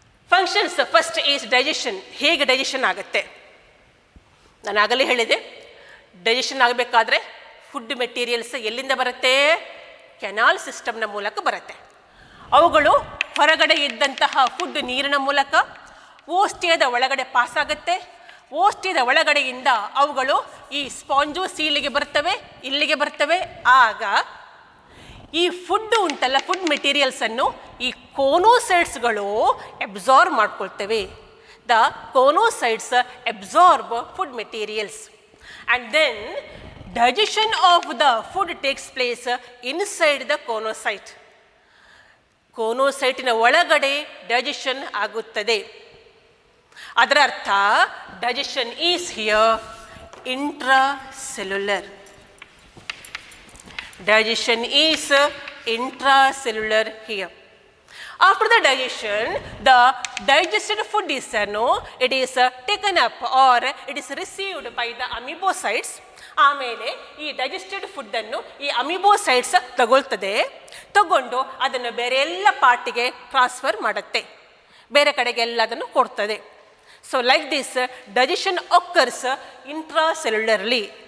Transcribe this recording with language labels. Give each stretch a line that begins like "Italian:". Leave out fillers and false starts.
English: Functions first is digestion.
Kannada: ಹೇಗೆ digestion ಆಗುತ್ತೆ? ನಾನು ಆಗಲೇ ಹೇಳಿದೆ, ಡೈಜೆಷನ್ ಆಗಬೇಕಾದ್ರೆ ಫುಡ್ ಮೆಟೀರಿಯಲ್ಸ್ ಎಲ್ಲಿಂದ ಬರುತ್ತೆ? ಕೆನಾಲ್ ಸಿಸ್ಟಮ್ನ ಮೂಲಕ ಬರುತ್ತೆ. ಅವುಗಳು ಹೊರಗಡೆ ಇದ್ದಂತಹ ಫುಡ್ ನೀರಿನ ಮೂಲಕ ಓಸ್ಟಿಯದ ಒಳಗಡೆ ಪಾಸ್ ಆಗುತ್ತೆ. ಓಸ್ಟಿಯದ ಒಳಗಡೆಯಿಂದ ಅವುಗಳು ಈ ಸ್ಪಾಂಜೋಸೀಲಿಗೆ ಬರ್ತವೆ, ಇಲ್ಲಿಗೆ ಬರ್ತವೆ. ಆಗ ಈ ಫುಡ್ ಉಂಟಲ್ಲ, ಫುಡ್ ಮೆಟೀರಿಯಲ್ಸನ್ನು ಈ ಕೋನೋಸೈಟ್ಸ್ಗಳು absorb ಮಾಡ್ಕೊಳ್ತವೆ.
English: The choanocytes absorb food materials and then digestion of the food takes place inside the choanocyte.
Kannada: ಕೋನೋಸೈಟಿನ ಒಳಗಡೆ ಡೈಜೆಷನ್ ಆಗುತ್ತದೆ. ಅದರ ಅರ್ಥ
English: Digestion is here intracellular. Digestion is intracellular here. After the digestion, the digested food is it is taken up or it is received by the amoebocytes.
Kannada: ಆಮೇಲೆ ಈ digested ಫುಡ್ಡನ್ನು ಈ ಅಮೀಬೋಸೈಟ್ಸ್ ತಗೊಂಡು ಅದನ್ನು ಬೇರೆ ಎಲ್ಲ ಪಾರ್ಟಿಗೆ ಟ್ರಾನ್ಸ್ಫರ್ ಮಾಡುತ್ತೆ, ಬೇರೆ ಕಡೆಗೆಲ್ಲ ಅದನ್ನು ಕೊಡ್ತದೆ.
English: So like this digestion occurs intracellularly.